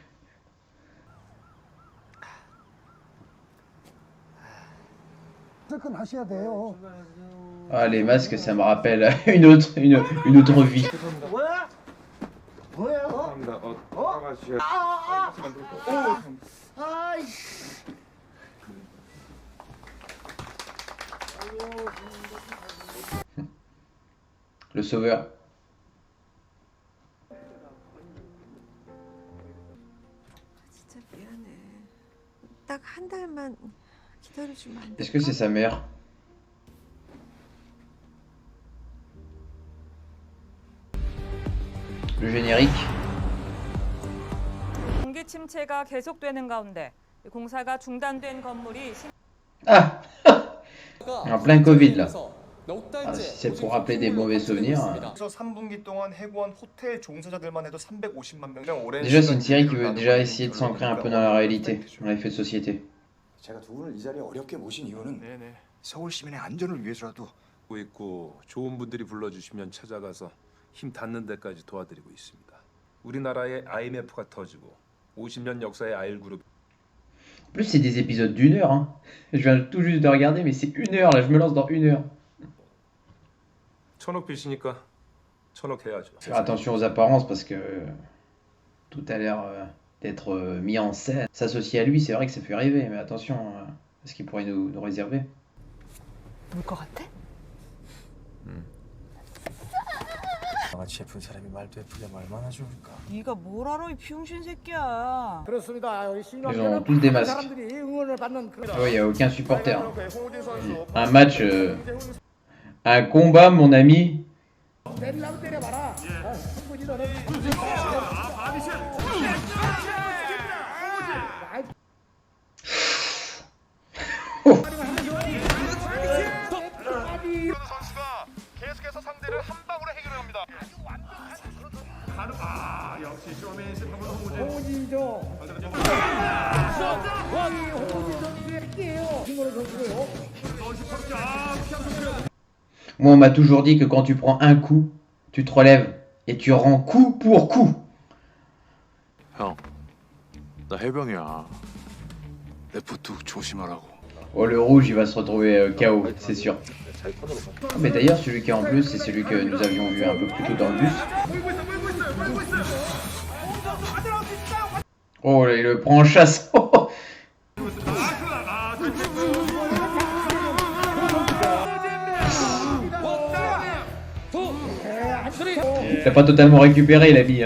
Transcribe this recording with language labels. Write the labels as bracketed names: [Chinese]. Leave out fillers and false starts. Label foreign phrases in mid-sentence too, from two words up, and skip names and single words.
[French] Ah, les masques, ça me rappelle une autre vie. Le sauveur. [Korean] 진짜 미안해. 딱 한 달만 기다려주면 안 돼? [French] Est-ce que c'est sa mère? Le générique. [Korean] 공기 침체가 계속되는 가운데 공사가 중단된 건물이 [French] Ah En plein Covid là. Ah, si c'est pour rappeler des mauvais souvenirs. [Korean] 그래서 3분기 동안 해고한 호텔 종사자들만 해도 350만 명. [French] Déjà, c'est une série qui veut déjà essayer de s'ancrer un peu dans la réalité, dans les faits de société. [Korean] 제가 두 분을 이 자리에 어렵게 모신 이유는 네네. 서울 시민의 안전을 위해서라도 있고 좋은 분들이 불러주시면 찾아가서 힘 닿는 데까지 도와드리고 있습니다. 우리나라의 IMF가 터지고 50년 역사의 아일그룹. [French] En plus, c'est des épisodes d'une heure. Hein. Je viens tout juste de regarder, mais c'est une heure là, je me lance dans une heure. [Korean] 천억 빚이니까 천억 해야죠. [French] Faire attention aux apparences parce que tout a l'air d'être mis en scène. S'associer à lui, c'est vrai que ça fait rêver, mais attention à ce qu'il pourrait nous réserver. [Korean] 울 것 같아? 같이 예쁜 사람이 말도 예쁘게 얼마나 좋을까. 네가 뭘 알아 이 비용신 새끼야. 그렇습니다. [French] Ils ont tous des masques. [Korean] 사람들이 응원을 받는 그 [French] Ah ouais, il n'y a aucun supporter. Hein. [Korean] 홍우진 선수. [French] Un match, un combat, mon ami. [Korean] 때리라고 때려봐라. 충분히 너는 선수가 계속해서 상대를 한 방으로 해결합니다. 역시 쇼맨십 홍진조. 홍진 선수의 끼예요. 김건우 선수고요. [French] Moi, on m'a toujours dit que quand tu prends un coup, tu te relèves et tu rends coup pour coup. [Korean] 형, 나 해병이야. 레프트 조심하라고. [French] Oh, le rouge, il va se retrouver KO, c'est sûr. Ah, mais d'ailleurs, celui qui est en bleu, c'est celui que nous avions vu un peu plus tôt dans le bus. Oh, là, il le prend en chasse. Il a pas totalement récupéré la vie.